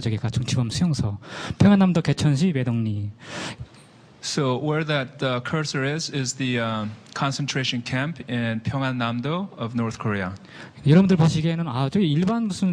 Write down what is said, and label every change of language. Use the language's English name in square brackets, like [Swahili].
[Korean] 저기가 정치범 수용소. 평안남도 개천시 매덕리. [English] So where that cursor is the concentration camp in Pyeongan-namdo of North Korea. [Korean] 여러분들 보시기에는 저기 일반